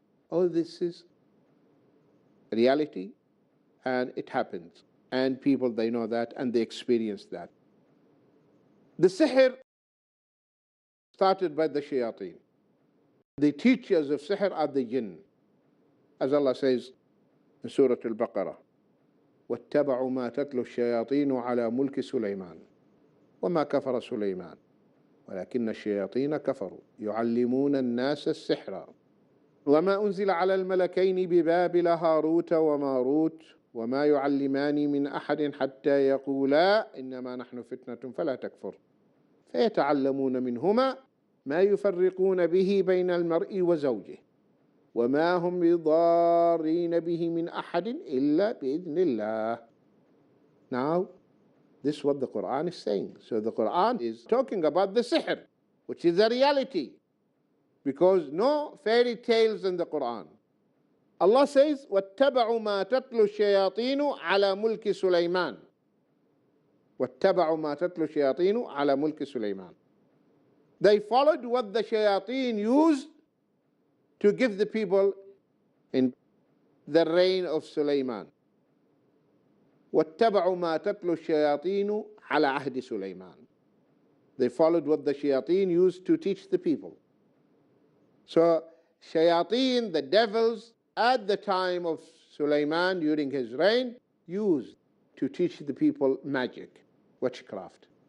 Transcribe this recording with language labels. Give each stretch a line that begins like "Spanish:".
English: All this is reality, and it happens. And people, they know that, and they experience that. The sihr started by the shayateen. The teachers of sihr are the jinn. As Allah says in Surah Al-Baqarah,
Arabic: وَاتَّبَعُوا مَا تَتْلُو الشَّيَاطِينُ عَلَى مُلْكِ سُلَيْمَانَ وَمَا كَفَرَ سُلَيْمَانَ وَلَكِنَّ الشَّيَاطِينَ كَفَرُوا يُعَلِّمُونَ النَّاسَ السِّحْرَ وَمَا أُنزِلَ عَلَى الْمَلَكَيْنِ بِبَابِلَ هَارُوتَ وَمَارُوتَ وَمَا يُعَلِّمَانِ مِنْ أَحَدٍ حَتَّى يَقُولَا إِنَّمَا نَحْنُ فِتْنَةٌ فَلَا تَكْفُرْ فَيَتَعَلَّمُونَ مِنْهُمَا ما يفرقون به بين المرء وزوجه وما هم بضارين به من أحد إلا بإذن الله.
English: Now, this is what the Quran is saying. So the Quran is talking about the sihr, which is a reality, because no fairy tales in the Quran. Allah says,
Arabic: وَاتَّبَعُوا مَا تَتْلُو الشَّيَاطِينُ عَلَى مُلْكِ سُلَيْمَانَ وَاتَّبَعُوا مَا تَتْلُو الشَّيَاطِينُ عَلى مُلْكِ سُلَيْمَانَ.
English: They followed what the shayateen used to give the people in the reign of Sulaiman.
Arabic: وَاتَّبَعُوا مَا تَتْلُو الشَّيَاطِينُ عَلَى عَهْدِ سُلَيْمَانَ.
English: They followed what the shayateen used to teach the people. So shayateen, the devils, at the time of Sulaiman, during his reign, used to teach the people magic, witchcraft.